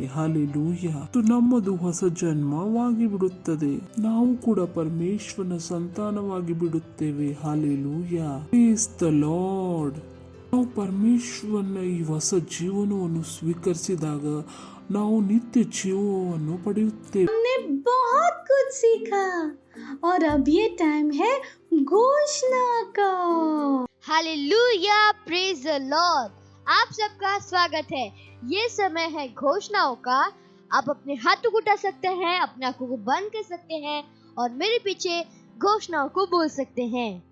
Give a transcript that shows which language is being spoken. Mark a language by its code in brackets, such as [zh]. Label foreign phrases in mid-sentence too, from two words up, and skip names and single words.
[kn] ಹಲ್ಲೆಲೂಯಾ. ಮತ್ತು ನಮ್ಮದು ಹೊಸ ಜನ್ಮವಾಗಿ ಬಿಡುತ್ತದೆ. ನಾವು ಕೂಡ ಪರಮೇಶ್ವರನ ಸಂತಾನವಾಗಿ ಬಿಡುತ್ತೇವೆ. ಹಲ್ಲೆಲೂಯಾ. [en] Praise the Lord. [kn] ನಾವು ಪರಮೇಶ್ವರನ ಈ ಹೊಸ ಜೀವನವನ್ನು ಸ್ವೀಕರಿಸಿದಾಗ ನಾವು ನಿತ್ಯ ಜೀವವನ್ನು ಪಡೆಯುತ್ತೇವೆ. [hi] हमने बहुत कुछ सीखा और अब ये टाइम है घोषणा का। हालेलुया, [en] Praise the Lord. [hi] आप सबका स्वागत है। ये समय है घोषणाओं का। आप अपने हाथों को उठा सकते हैं, अपने आंखों को बंद कर सकते हैं और मेरे पीछे घोषणाओं को बोल सकते हैं।